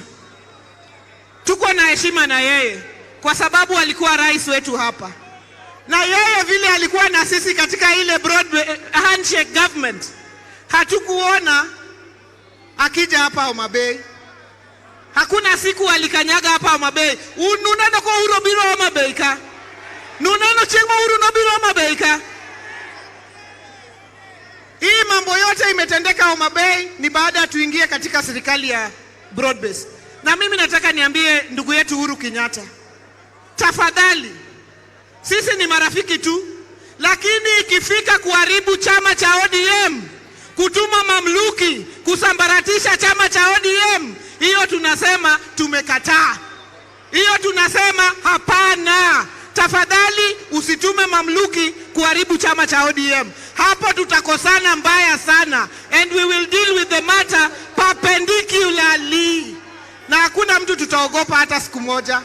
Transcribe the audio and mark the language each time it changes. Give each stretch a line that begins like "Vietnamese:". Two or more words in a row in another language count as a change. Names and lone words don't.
Swahili: Tuko na heshima na yeye kwa sababu alikuwa rais wetu hapa, na yeye vile alikuwa na sisi katika ile
English: broad handshake government,
Swahili: hatukuona akija hapa Homa Bay. Hakuna siku alikanyaga hapa Homa Bay.
Luo (Kenya and Tanzania): Ununeno kwa Uhuru biro Homa Bay ka. Nuneno chengwa Uhuru no biro Homa Bay ka.
Swahili: Hii mambo yote imetendeka Homa Bay ni baada tuingie katika serikali ya
English: broad base.
Swahili: Na mimi nataka niambie ndugu yetu Uhuru Kenyatta, tafadhali, sisi ni marafiki tu, lakini ikifika kuharibu chama cha ODM, kutuma mamluki kusambaratisha chama cha ODM, hiyo tunasema tumekataa. Hiyo tunasema hapana. Tafadhali usitume mamluki kuharibu chama cha ODM. Hapo tutakosana mbaya sana,
English: and we will deal with the matter perpendicularly.
Swahili: Na hakuna mtu tutaogopa hata siku moja.